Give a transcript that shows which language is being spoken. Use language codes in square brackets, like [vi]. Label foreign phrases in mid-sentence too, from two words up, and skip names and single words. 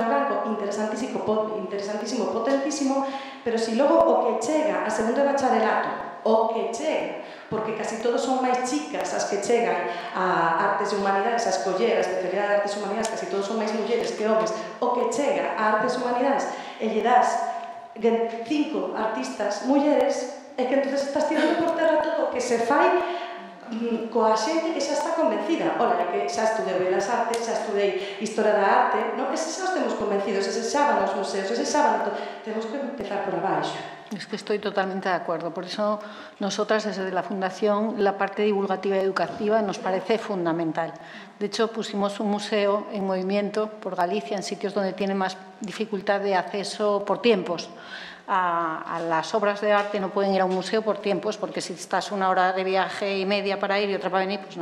[gl] branco interesantísimo, potentísimo, pero se logo o que chega a segundo de bacharelato, o que chega, porque casi todos son máis chicas as que chegan a artes e humanidades, a escoller a especialidade de artes e humanidades, casi todos son máis mulleres que homes, o que chega a artes e humanidades e lle das 5 artistas mulleres, é que entonces estás tirando por terra todo o que se fai coa xente que xa está convencida. Ola, que xa estudei Belas Artes, xa estudei Historia da Arte, eses xa os temos convencidos, eses xa van aos museos, eses xa van... Temos que empezar por abaixo. [es] Es que estoy totalmente de acuerdo. Por eso nosotras desde la Fundación la parte divulgativa y educativa nos parece fundamental. De hecho, pusimos un museo en movimiento por Galicia, en sitios donde tiene más dificultad de acceso por tiempos. A las obras de arte no pueden ir a un museo por tiempos, porque si estás una hora de viaje y media para ir y otra para venir, pues no.